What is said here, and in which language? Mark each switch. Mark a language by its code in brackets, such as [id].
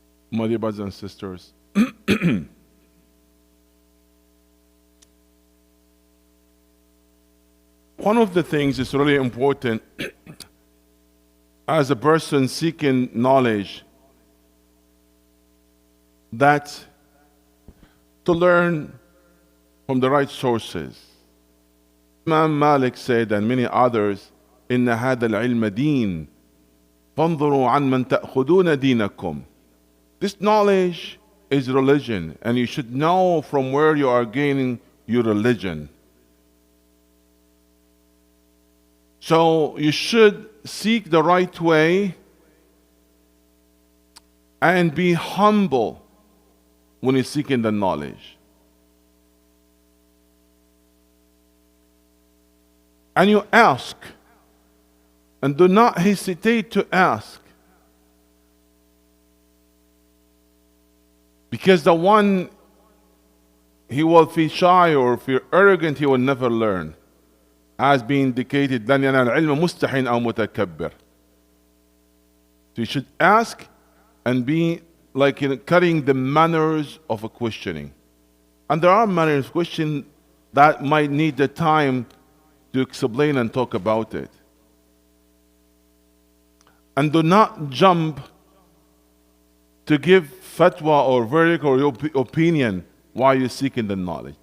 [en] My dear brothers and sisters, one of the things is really important as a person seeking knowledge, that to learn from the right sources. Imam Malik said, and many others, [ar] إن هذا العلم دين فانظروا عن من تأخذون دينكم. [en] This knowledge is religion, and you should know from where you are gaining your religion. So you should seek the right way and be humble when you're seeking the knowledge. And you ask, and do not hesitate to ask. Because the one, he will feel shy or feel arrogant, he will never learn. As being indicated, [ar] لن ينال العلم مستحٍ أو متكبر. [en] So you should ask and be like carrying the manners of a questioning. And there are manners of question that might need the time to explain and talk about it. And do not jump to give fatwa or verdict or your opinion while you're seeking the knowledge.